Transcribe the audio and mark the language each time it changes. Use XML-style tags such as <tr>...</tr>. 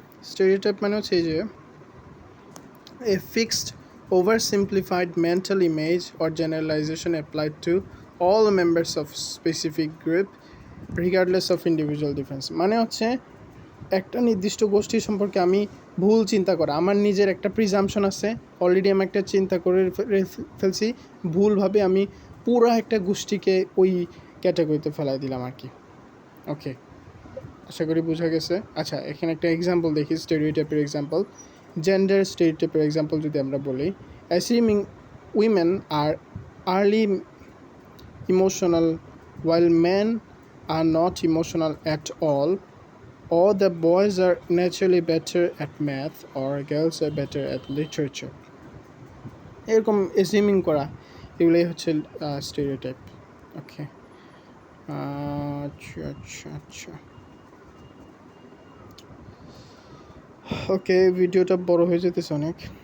<bn>Stereotype মানে হচ্ছে এই যে</bn> <en>a fixed oversimplified mental image or generalization applied to all members of specific group regardless of individual difference।</en> <bn>মানে হচ্ছে একটা নির্দিষ্ট গোষ্ঠী সম্পর্কে আমি ভুল চিন্তা করা, আমার নিজের একটা প্রিজাম্পশন আছে, অলরেডি আমি একটা চিন্তা করে ফেলছি, ভুলভাবে আমি পুরো একটা গোষ্ঠীকে ওই ক্যাটাগরিতে ফেলাই দিলাম আর কি। ওকে, আশা করি বোঝা গেছে। আচ্ছা, এখানে একটা এক্সাম্পল দেখি স্টেরিওটাইপের এক্সাম্পল।</bn> <en>gender স্টেরিওটাইপের example</en> <bn>যদি আমরা বলি,</bn> <en>Assuming women are early emotional while men are not emotional at all, or the boys are naturally better at math or girls are better at literature।</en> <bn>এরকম অ্যাসিউমিং করা, এগুলোই হচ্ছে স্টেরিওটাইপ। ওকে, আচ্ছা আচ্ছা আচ্ছা, ওকে, ভিডিওটা বড় হয়ে যেতেছে অনেক।</bn>